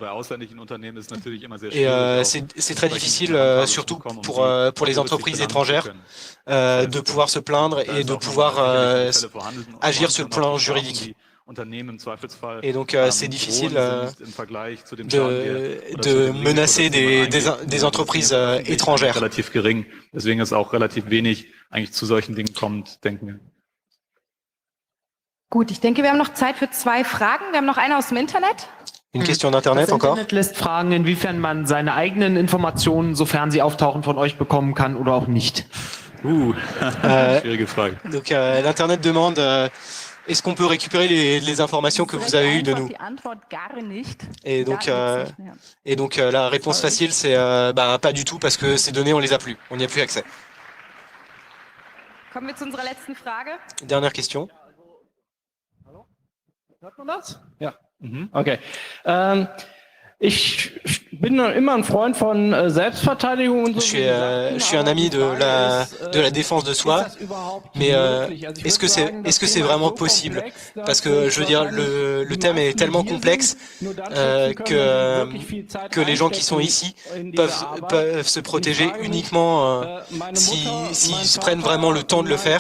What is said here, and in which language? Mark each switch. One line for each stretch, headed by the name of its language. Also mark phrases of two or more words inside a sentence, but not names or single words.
French: Et c'est très difficile, surtout pour les entreprises étrangères, de pouvoir se plaindre et de pouvoir agir sur le plan juridique. Et donc c'est difficile de menacer des entreprises étrangères.
German: Relativ gering, deswegen es auch relativ wenig eigentlich zu solchen Dingen kommt, denken wir. Gut, ich denke, wir haben noch Zeit für 2 Fragen. Wir haben noch eine aus dem Internet.
French: Une question d'Internet encore.
German: Das Internet lässt fragen, inwiefern man seine eigenen Informationen, sofern sie auftauchen, von euch bekommen kann oder auch nicht. Schwierige Frage.
French: Donc l'Internet demande est-ce qu'on peut récupérer les informations que vous avez eues de nous? Et donc la réponse facile, c'est pas du tout, parce que ces données, on les a plus. On n'y a plus accès.
German: Kommen wir zu unserer letzten Frage.
French: Dernière question.
German: Ja. Okay. Ich
French: Je suis un ami de la défense de soi, mais est-ce que c'est vraiment possible? Parce que je veux dire, le thème est tellement complexe que les gens qui sont ici peuvent se protéger uniquement s'ils se prennent vraiment le temps de le faire.